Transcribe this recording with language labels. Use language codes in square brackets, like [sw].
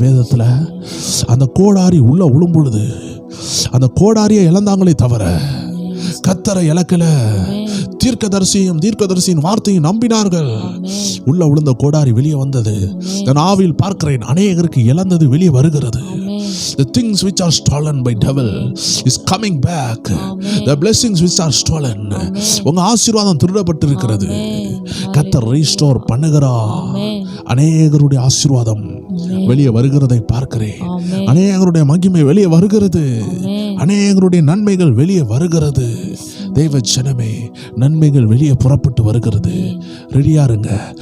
[ta] வேதத்துல அந்த கோடாரி உள்ள விழும் பொழுது அந்த கோடாரியை இழந்தாங்களே தவிர கர்த்தரை இழக்கல. தீர்க்கதரிசியின் வார்த்தையும் நம்பினார்கள். உள்ள விழுந்த கோடாரி வெளியே வந்தது. நான் ஆவியில் பார்க்கிறேன், அநேகருக்கு இழந்தது வெளியே வருகிறது. [en] The things which are stolen by devil is coming back. The blessings which are stolen. [ta] உங்க ஆசீர்வாதம் திருடப்பட்டு இருக்கிறது. கர்த்தர் ரீஸ்டோர் பண்ணுகிறார். அநேகருடைய ஆசீர்வாதம் வெளியே வருகிறதை பார்க்கிறேன். அநேகருடைய மகிமை வெளியே வருகிறது. அநேகருடைய நன்மைகள் வெளியே வருகிறது. தேவ ஜனமே, நன்மைகள் வெளியே புறப்பட்டு வருகிறது. ரெடியா இருங்க.